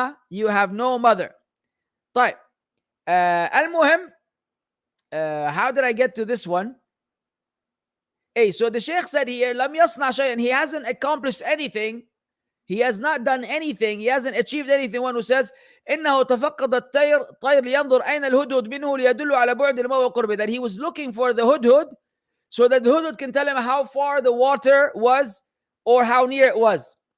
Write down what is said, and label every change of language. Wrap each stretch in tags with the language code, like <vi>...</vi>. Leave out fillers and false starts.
<en>You have no mother. طيب. المهم, how did I get to this one? Hey, so the Sheikh said here,</en> <ar>لم يصنع شيئا.</ar> <en>He hasn't accomplished anything. He has not done anything. He hasn't achieved anything. One who says,</en> <ar>إنه تفقد الطير لينظر أين الهدهد منه ليدل على بعد الماء وقربه.</ar> <en>That he was looking for the hudhud so that the hudhud can tell him how far the water was or how near it was.</en>